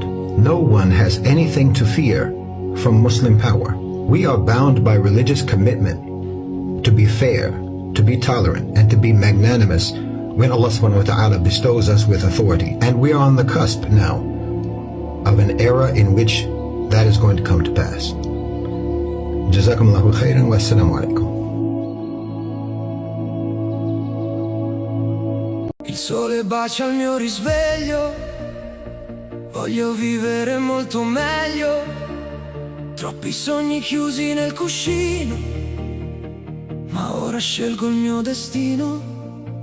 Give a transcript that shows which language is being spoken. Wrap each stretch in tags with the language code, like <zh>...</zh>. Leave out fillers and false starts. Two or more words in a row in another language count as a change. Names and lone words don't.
<en>No one has anything to fear from Muslim power. We are bound by religious commitment to be fair, to be tolerant, and to be magnanimous when</en> <ar>الله سبحانه وتعالى</ar> <en>bestows us with authority. And we are on the cusp now of an era in which that is going to come to pass.</en> <ar>جزاكم الله خيرا والسلام عليكم.</ar> <it>Il sole bacia il mio risveglio, voglio vivere molto meglio. Troppi sogni chiusi nel cuscino, ma ora scelgo il mio destino.</it>